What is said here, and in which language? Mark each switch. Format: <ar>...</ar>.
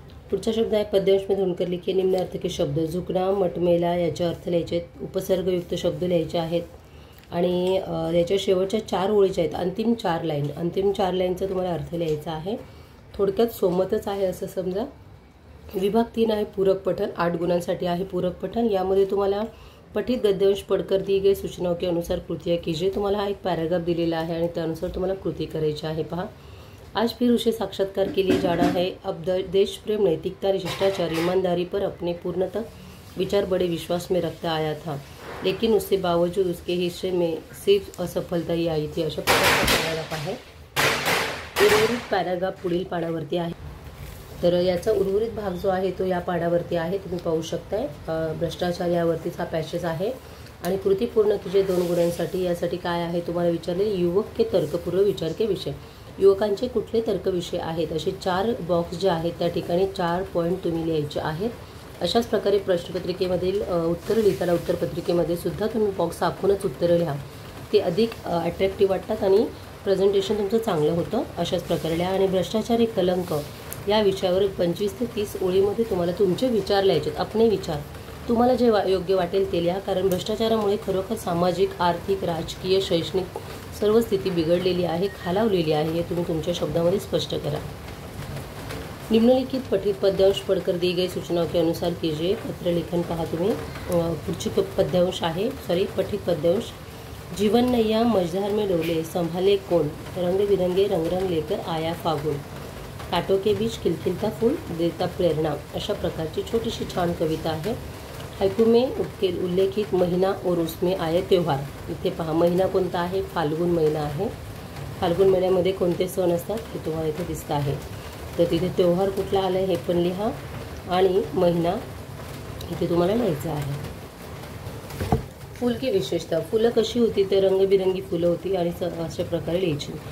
<mr>पुढचा शब्द आहे</mr> <hi>पद्यांश में धुणकर लिखिए निम्न अर्थ के शब्द.</hi> <mr>झुकना, मटमेला याचे अर्थ लिहायचे आहेत. उपसर्गयुक्त शब्द लिहायचे आहेत आणि याच्या शेवटच्या 4 ओळीच्या आहेत. अंतिम 4 लाईनचा तुम्हाला अर्थ लिहायचा आहे. थोडक्यात सोमतच आहे असं समजा. विभाग 3 आहे पूरक पठण. 8 गुणांसाठी आहे पूरक पठण. यामध्ये तुम्हाला</mr> <hi>पठित गद्यांश पढ़कर दी गई सूचनाओं के अनुसार कृतियाँ कीजिए.</hi> <mr>तुम्हाला हा एक पॅराग्राफ दिलेला आहे आणि त्यानुसार तुम्हाला कृती करायची आहे. पहा.</mr> <hi>आज फिर उसे साक्षात्कार के लिए जाना है. अब देश प्रेम, नैतिकता, शिष्टाचार, ईमानदारी पर अपने पूर्णतः विचार बड़े विश्वास में रखता आया था, लेकिन उसके बावजूद उसके हिस्से में सिर्फ असफलता ही आई थी.</hi> <mr>अशा प्रकारचा पॅराग्राफ आहे. उर्वरित पॅराग्राफ पुढील पानावरती आहे. तर याचा उर्वरित भाग जो आहे तो या पानावरती आहे. तुम्ही पाहू शकताय. भ्रष्टाचार यावरतीच हा पॅसेज आहे आणि</mr> <hi>कृती पूर्ण कीजिए</hi> <mr>2 गुणांसाठी. यासाठी काय आहे तुम्हाला विचारले.</mr> <hi>युवक के तर्कपूर्व विचार के विषय.</hi> <mr>युवकांचे कुठले तर्क विषय आहेत असे 4 बॉक्स जे आहेत त्या ठिकाणी 4 पॉईंट तुम्ही लिहायचे आहेत. अशाच प्रकारे प्रश्नपत्रिकेमधील उत्तर लिहिताना उत्तरपत्रिकेमध्ये सुद्धा तुम्ही बॉक्स आखूनच उत्तरं लिहा. ते अधिक अट्रॅक्टिव्ह वाटतात आणि प्रेझेंटेशन तुमचं चांगलं होतं. अशाच प्रकारे लिहा. आणि भ्रष्टाचार एक कलंक या विषयावर 25 ते 30 ओळीमध्ये तुम्हाला तुमचे विचार लिहायचे आहेत. आपले विचार तुम्हाला जे योग्य वाटेल ते लिहा. कारण भ्रष्टाचारामुळे खरोखर सामाजिक, आर्थिक, राजकीय, शैक्षणिक सर्व स्थिती बिघडलेली आहे, खालावलेली आहे. हे तुम्ही तुमच्या शब्दामध्ये स्पष्ट करा.</mr> <hi>निम्नलिखित पठित पद्यांश पढ़कर दी गई सूचनाओं के अनुसार कीजिए.</hi> <mr>पत्रलेखन पहा तुम्ही. पुढची पद्यांश आहे पठित पद्यांश.</mr> <hi>जीवन नैया मझधार में डोले, संभाले कौन, रंग बिरंगे रंग रंग लेकर आया फागुन, कांटों के बीच खिलखिलता फूल देता प्रेरणा.</hi> <mr>अशा प्रकारची छोटीशी छान कविता आहे.</mr> <hi>हायकू में उल्लेखित महीना और उसमें आए त्योहार.</hi> <mr>इथे पहा महिना कोणता आहे. फाल्गुन महिना आहे. फाल्गुन महिन्यामध्ये कोणते सण असतात हे तुम्हाला इथे दिसत आहे. तर तिथे त्योहार कुठला आला आहे हे पण लिहा आणि महिना इथे तुम्हाला लिहायचं आहे।</mr> <hi>फूल की विशेषता,</hi> <mr>फुलं कशी होती तर रंगबिरंगी फुलं होती आणि अशा प्रकारे लिहायची।</mr>